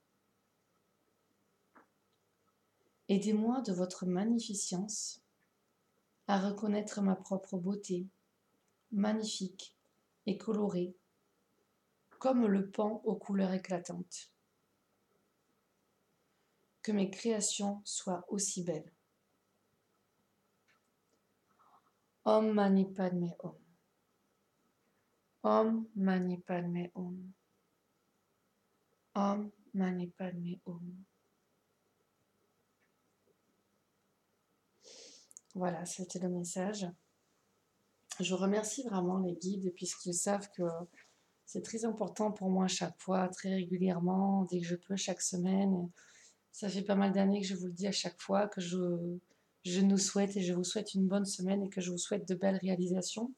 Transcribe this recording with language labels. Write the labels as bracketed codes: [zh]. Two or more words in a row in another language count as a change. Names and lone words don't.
[fr] Aidez-moi de votre magnificence à reconnaître ma propre beauté, magnifique et colorée, comme le pan aux couleurs éclatantes. Que mes créations soient aussi belles. [sa] ॐ मणि पद्मे हूं. ॐ मणि पद्मे हूं. ॐ मणि पद्मे हूं. [fr] Voilà, c'était le message. Je remercie vraiment les guides puisqu'ils savent que c'est très important pour moi à chaque fois, très régulièrement, dès que je peux, chaque semaine. Ça fait pas mal d'années que je vous le dis à chaque fois, que je nous souhaite et je vous souhaite une bonne semaine et que je vous souhaite de belles réalisations.